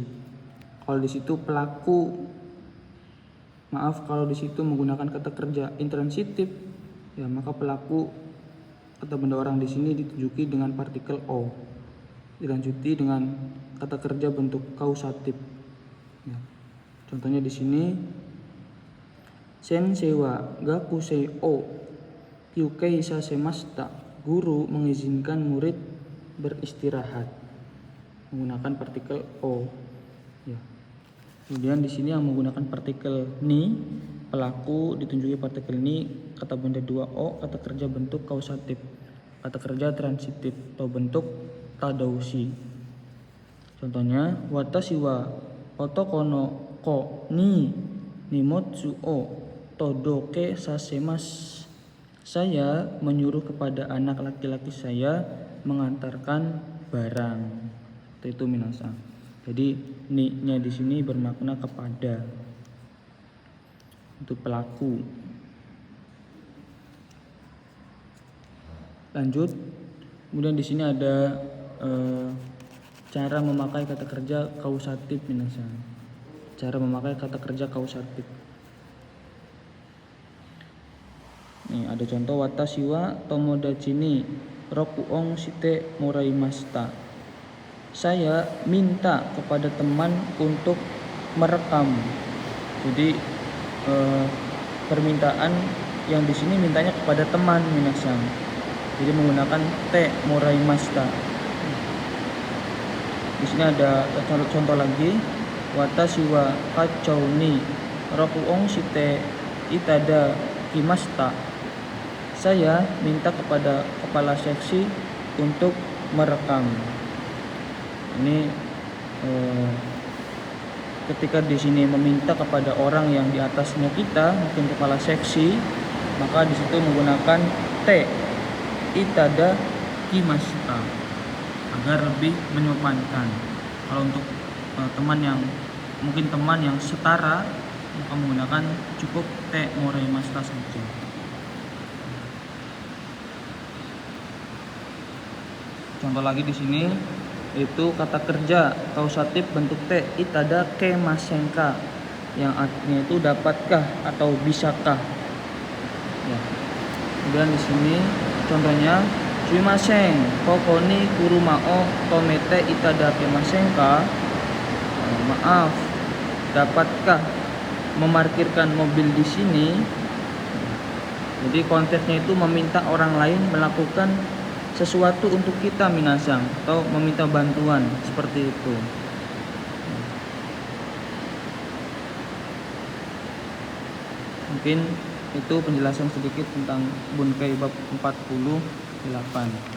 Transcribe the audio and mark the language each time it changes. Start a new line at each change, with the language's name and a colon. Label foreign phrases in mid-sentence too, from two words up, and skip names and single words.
Indonesian: Kalau di situ kalau di situ menggunakan kata kerja intransitif, ya maka pelaku atau benda orang di sini ditunjuki dengan partikel o. Dilanjuti dengan kata kerja bentuk kausatif. Ya. Contohnya di sini
Japanese: 先生は学生を休憩させました.
Indonesian: Guru mengizinkan murid beristirahat, menggunakan partikel o. Ya. Kemudian di sini yang menggunakan partikel ni, pelaku ditunjuki partikel ni, kata benda 2o, kata kerja bentuk kausatif, kata kerja transitif atau bentuk tadoushi. Contohnya
Japanese: 私は男の子に荷物を届けさせます.
Indonesian: Saya menyuruh kepada anak laki-laki saya mengantarkan barang. Itu minasang. Jadi ni-nya di sini bermakna kepada, untuk pelaku. Lanjut. Kemudian di sini ada cara memakai kata kerja kausatif minasang. Cara memakai kata kerja kausatif. Nih ada contoh
Japanese: 私は友達に録音してもらいました.
Indonesian: Saya minta kepada teman untuk merekam. Jadi permintaan yang di sini mintanya kepada teman minasang. Jadi menggunakan
Japanese: てもらいました.
Indonesian: Di sini ada contoh lagi
Japanese: 私は課長に録音していただきました.
Indonesian: Saya minta kepada kepala seksi untuk merekam. Ini ketika di sini meminta kepada orang yang di atasnya kita, mungkin kepala seksi, maka di situ menggunakan
Japanese: ていただきました
Indonesian: agar lebih menyopankan. Kalau untuk teman yang setara, maka menggunakan cukup
Japanese: てもらいました
Indonesian: saja. Contoh lagi di sini itu kata kerja kausatif bentuk
Japanese: ていただけませんか,
Indonesian: yang artinya itu dapatkah atau bisakah. Ya. Kemudian di sini contohnya
Japanese: すみません ここに車を止めていただけませんか.
Indonesian: Maaf, dapatkah memarkirkan mobil di sini? Jadi konteksnya itu meminta orang lain melakukan sesuatu untuk kita minasang atau meminta bantuan seperti itu. Mungkin itu penjelasan sedikit tentang Bunkai bab 48.